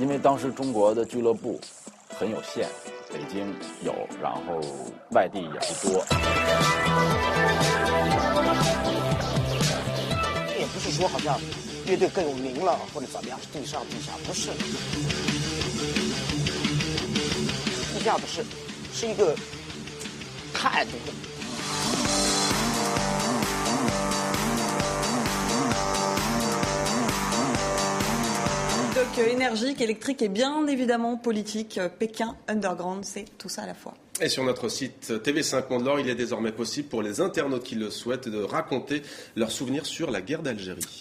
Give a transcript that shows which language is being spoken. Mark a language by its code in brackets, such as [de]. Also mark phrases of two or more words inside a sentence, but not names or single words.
[zh] 因为当时中国的俱乐部很有限，北京有，然后外地也不多。也不是说好像乐队更有名了或者怎么样，地上地下不是，地下不是，是一个态度。 [fr] Énergique, électrique et bien évidemment politique. Pékin Underground, c'est tout ça à la fois. Et sur notre site TV5 Monde Laure, il est désormais possible pour les internautes qui le souhaitent de raconter leurs souvenirs sur la guerre d'Algérie.